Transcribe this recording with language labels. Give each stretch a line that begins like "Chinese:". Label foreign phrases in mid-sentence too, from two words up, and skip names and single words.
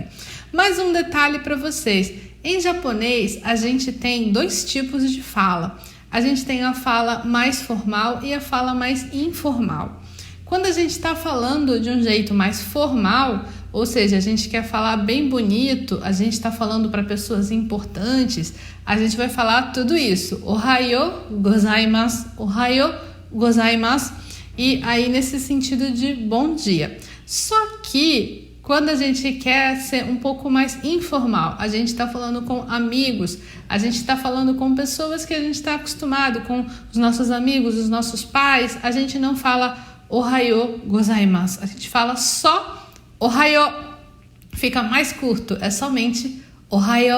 Portuguese: Mais um detalhe para vocês: em japonês a gente tem dois tipos de fala. A gente tem a fala mais formal e a fala mais informal. Quando a gente está falando de um jeito mais formal, ou seja, a gente quer falar bem bonito, a gente está falando para pessoas importantes, a gente vai falar tudo isso.
Japanese: おはようございます、おはようございます.
Portuguese: E aí nesse sentido de bom dia. Só que quando a gente quer ser um pouco mais informal, a gente está falando com amigos, a gente está falando com pessoas que a gente está acostumado, com os nossos amigos, os nossos pais, a gente não fala
Japanese: おはようございます,
Portuguese: a gente fala só Ohayo, fica mais curto, é somente Ohayo.